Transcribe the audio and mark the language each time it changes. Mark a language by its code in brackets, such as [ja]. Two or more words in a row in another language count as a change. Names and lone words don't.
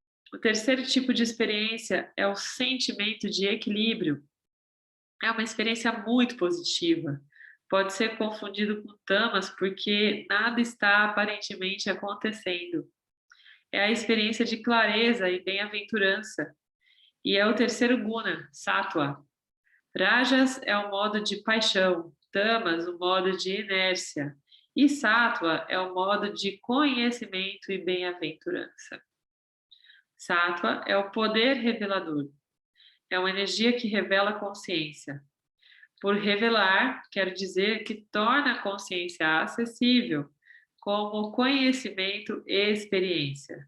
[pt] O terceiro tipo de experiência é o sentimento de equilíbrio. É uma experiência muito positiva. Pode ser confundido com tamas porque nada está aparentemente acontecendo. É a experiência de clareza e bem-aventurança. E é o terceiro guna, sattva. Rajas é o modo de paixão, tamas o modo de inércia. E sattva é o modo de conhecimento e bem-aventurança. Sattva é o poder revelador. É uma energia que revela a consciência. Por revelar, quero dizer que torna a consciência acessível, como conhecimento e experiência.